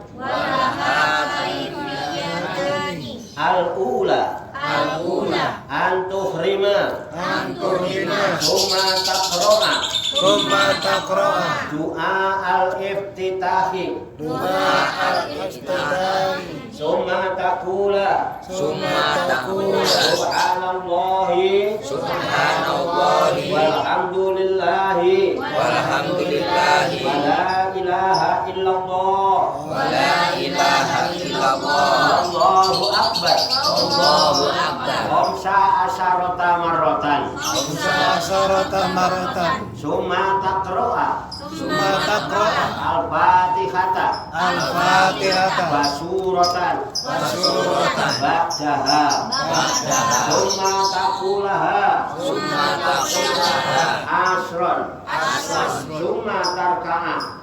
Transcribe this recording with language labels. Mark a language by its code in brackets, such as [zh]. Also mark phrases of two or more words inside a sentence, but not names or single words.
[ar] الأولى أن تحرم ثم تقرأ دعاء الافتتاح ثم تقول سبحان الله والحمد لله ولا إله إلا الله الله أكبر خمسة عشر مرة ثم تقرأ الفاتحة بسورة بعدها ثم تقولها عشرا ثم تركع